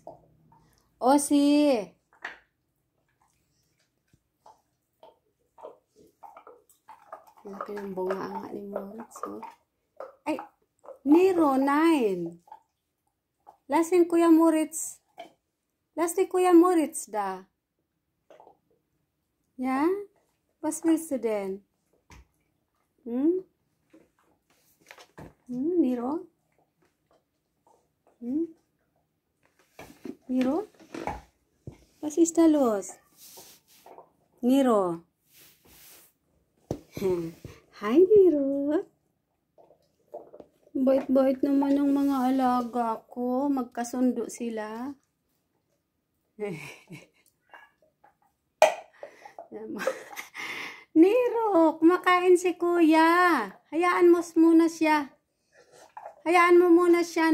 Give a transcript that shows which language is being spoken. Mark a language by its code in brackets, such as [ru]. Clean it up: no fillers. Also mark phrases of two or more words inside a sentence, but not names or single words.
[tl] Osi! Laki ng bunganga ni Moritz, oh. Ay, Nero, 9. Last ni Kuya Moritz. Last ni Kuya Moritz da. Ja? [de] Was willst du denn? Nero? Nero? Was ist da los? Nero? [en] Hi, Nero. [tl] Bait-bait naman ng mga alaga ko. Magkasundo sila. Nero, kumakain si Kuya. Hayaan mo muna siya. Hayaan mo muna siya.